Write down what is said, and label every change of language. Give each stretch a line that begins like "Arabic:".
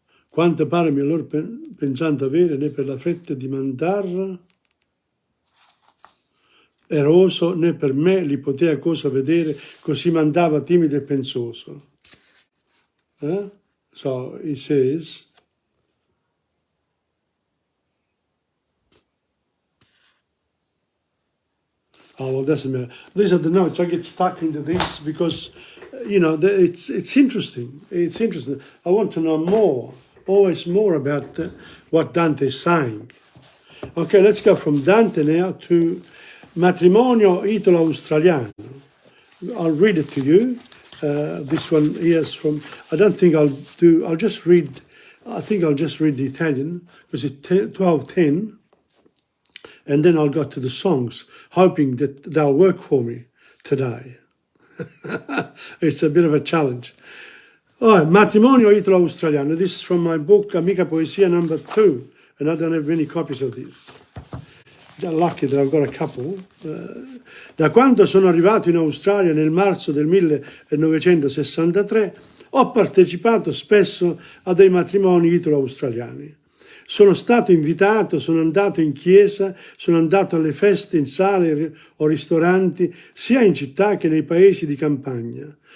Italian: Quante pare mi loro pensando avere, né per la fretta di mandar eroso, né per me li potea cosa vedere, così mandava timido e pensoso.
English: So he says, oh, well, doesn't matter. These are the notes. I get stuck into this because, it's interesting. It's interesting. I want to know more, always more about what Dante is saying. Okay, let's go from Dante now to Matrimonio Italo-Australiano. I'll read it to you. This one here is from, I think I'll just read the Italian, because it's 12:10. And then I'll go to the songs, hoping that they'll work for me today. It's a bit of a challenge. All right, Matrimonio Italo-Australiano. This is from my book, Amica Poesia number 2, and I don't have many copies of this. I'm lucky that I've got a couple.
Italian: Da quando sono arrivato in Australia nel marzo del 1963, ho partecipato spesso a dei matrimoni italo-australiani. Sono stato invitato, sono andato in chiesa, sono andato alle feste in sale o ristoranti, sia in città che nei paesi di campagna.